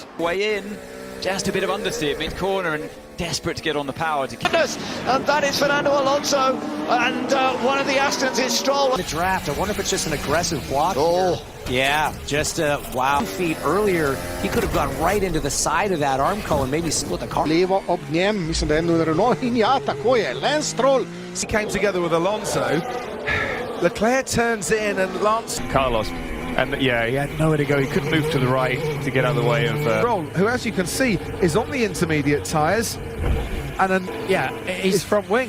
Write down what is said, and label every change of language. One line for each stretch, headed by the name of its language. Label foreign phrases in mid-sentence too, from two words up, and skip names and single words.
English: Way in, just a bit of understeer mid-corner and desperate to get on the power to keep. And that is Fernando Alonso, and one of the Astons is Stroll. The draft, I wonder if it's just an aggressive block. Oh, Yeah, just wow. Feet earlier, he could have gone right into the side of that arm column, maybe split the car.
Slovenian: Levo op njem, mislim da je ja, tako je, Lance Stroll.
English: He came together with Alonso. Leclerc turns in and Lance. Carlos. And yeah, he had nowhere to go. He couldn't move to the right to get out of the way of. Stroll, who, as you can see, is on the intermediate tyres, and then his front wing,